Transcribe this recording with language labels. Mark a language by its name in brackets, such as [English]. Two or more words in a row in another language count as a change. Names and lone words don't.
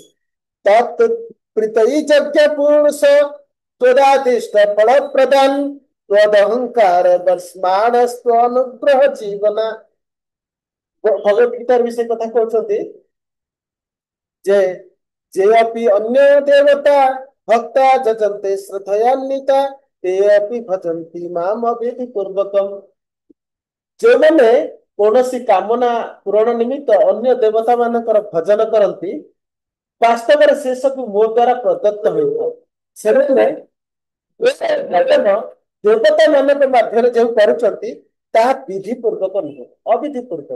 [Sanskrit] ତତ୍ ପ୍ରୀତଇ ଯଜ୍ଞ ପୁରୁଷ ତ୍ୱଦାଦିଷ୍ଟ ଫଳ ପ୍ରଦାନ ତ୍ୱଦହଙ୍କାର ବର୍ଷ୍ମାଣସ୍ତ୍ୱ ଅନୁଗ୍ରହ ଜୀବନା। [Odia] ଭଗବତ ଗୀତାରେ ବି ସେ କଥା କହୁଛନ୍ତି ଯେ [Sanskrit] ଯେପି ଅନ୍ୟ ଦେବତା ଭକ୍ତା ଯଜନ୍ତେ ଶ୍ରଦ୍ଧୟାନ୍ୱିତା ते अपि भजन्ति माम अविଧି ପୂର୍ବକମ୍। [Odia] ଯେଉଁମାନେ କୌଣସି କାମନା ପୂରଣ ନିମିତ୍ତ ଅନ୍ୟ ଦେବତା ମାନଙ୍କର ଭଜନ କରନ୍ତି, ବାସ୍ତବରେ ସେ ସବୁ ମୋ ଦ୍ୱାରା ପ୍ରଦତ୍ତ ହୋଇଥାଏ। ସେମାନେ ଦେବତା ମାନଙ୍କ ମଧ୍ୟରେ ଯେଉଁ କରୁଛନ୍ତି ତାହା ବିଧି ପୂର୍ବକ ନୁହେଁ, ଅବିଧି ପୂର୍ବକ।